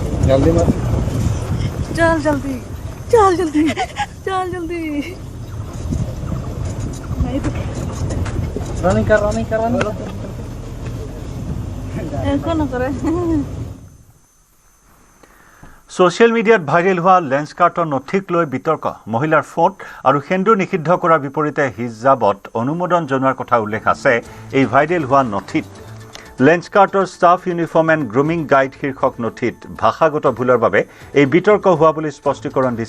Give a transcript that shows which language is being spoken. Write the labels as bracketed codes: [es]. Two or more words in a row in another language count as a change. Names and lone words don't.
[hi] चल जल्दी चल जल्दी चल जल्दी रनिंग कर ऐसा ना करे [as] ছ'চিয়েল মিডিয়াত ভাইৰেল হোৱা লেন্সকাৰ্টৰ নথিক লৈ বিতৰ্ক মহিলাৰ ফোন আৰু সেন্দুৰ নিষিদ্ধ কৰাৰ বিপৰীতে হিজাবত অনুমোদন জনোৱাৰ কথা উল্লেখ আছে এই ভাইৰেল হোৱা নথিত লেন্সকাৰ্টৰ ষ্টাফ ইউনিফৰ্ম এণ্ড গ্ৰুমিং গাইড শীৰ্ষক নথিত ভাষাগত ভুলৰ বাবে এই বিতৰ্ক হোৱা বুলি স্পষ্টীকৰণ দিছে